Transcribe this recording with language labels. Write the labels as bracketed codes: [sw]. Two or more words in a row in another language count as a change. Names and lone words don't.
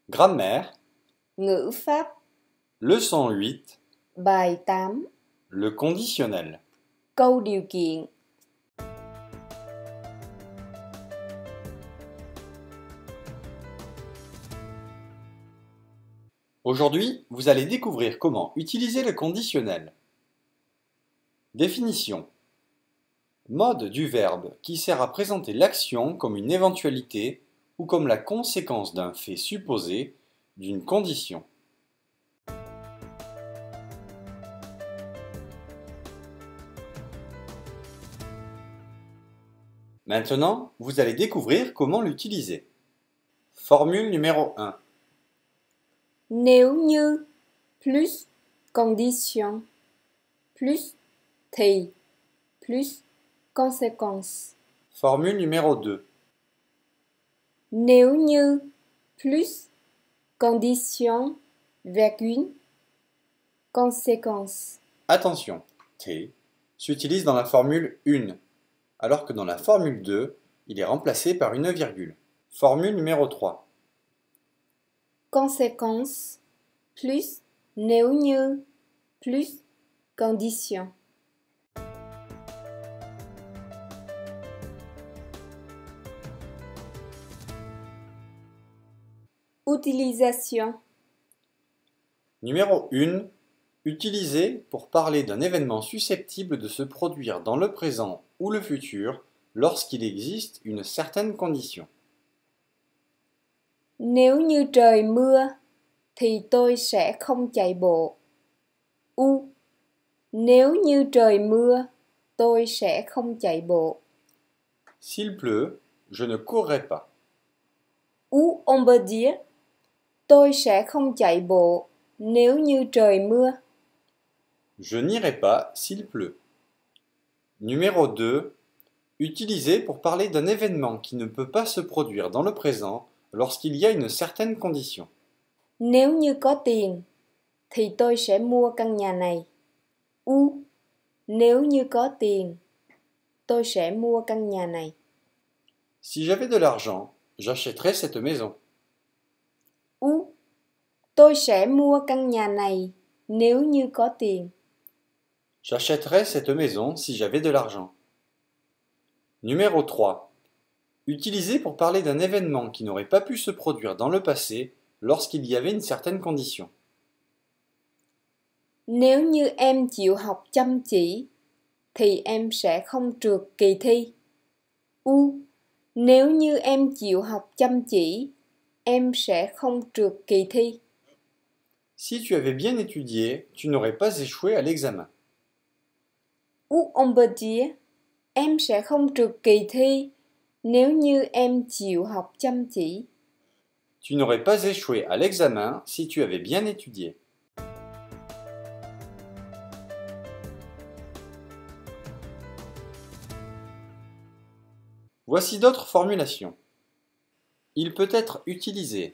[fr] Grammaire, [vi] Ngữ pháp, [fr] leçon 8, [vi] bài 8, [fr] le conditionnel. [vi] câu điều kiện. [fr] Aujourd'hui, vous allez découvrir comment utiliser le conditionnel. Définition. Mode du verbe qui sert à présenter l'action comme une éventualité ou comme la conséquence d'un fait supposé, d'une condition. Maintenant, vous allez découvrir comment l'utiliser. Formule numéro 1. [vi] Nếu như [fr] plus condition plus thì plus conséquence. Formule numéro 2. [vi] Nếu như [fr] plus condition virgule conséquence. Attention, T s'utilise dans la formule 1, alors que dans la formule 2, il est remplacé par une virgule. Formule numéro 3. Conséquence plus [vi] nếu như [fr] plus condition. Utilisation. Numéro 1. Utilisé pour parler d'un événement susceptible de se produire dans le présent ou le futur lorsqu'il existe une certaine condition. [vi] Nếu như trời mưa thì tôi sẽ không chạy bộ. Ou nếu như trời mưa, tôi sẽ không chạy bộ. [fr] S'il pleut, je ne courrai pas. Ou on peut dire [vi] tôi sẽ không chạy bộ nếu như trời mưa. [fr] Je n'irai pas s'il pleut. Numéro 2. Utilisé pour parler d'un événement qui ne peut pas se produire dans le présent lorsqu'il y a une certaine condition. [vi] Nếu như có tiền thì tôi sẽ mua căn nhà này. Ou nếu như có tiền, tôi sẽ mua căn nhà này. [fr] Si j'avais de l'argent, j'achèterais cette maison. [vi] Ou tôi sẽ mua căn nhà này nếu như có tiền. [fr] J'achèterais cette maison si j'avais de l'argent. Numéro 3. Utilisé pour parler d'un événement qui n'aurait pas pu se produire dans le passé lorsqu'il y avait une certaine condition. [vi] Nếu như em chịu học chăm chỉ thì em sẽ không trượt kỳ thi. Ou nếu như em chịu học chăm chỉ, em sẽ không trượt kỳ thi. [fr] Si tu avais bien étudié, tu n'aurais pas échoué à l'examen. Ou on peut dire [vi] em sẽ không trượt kỳ thi nếu như em chịu học chăm chỉ. [fr] Tu n'aurais pas échoué à l'examen si tu avais bien étudié. Voici d'autres formulations. Il peut être utilisé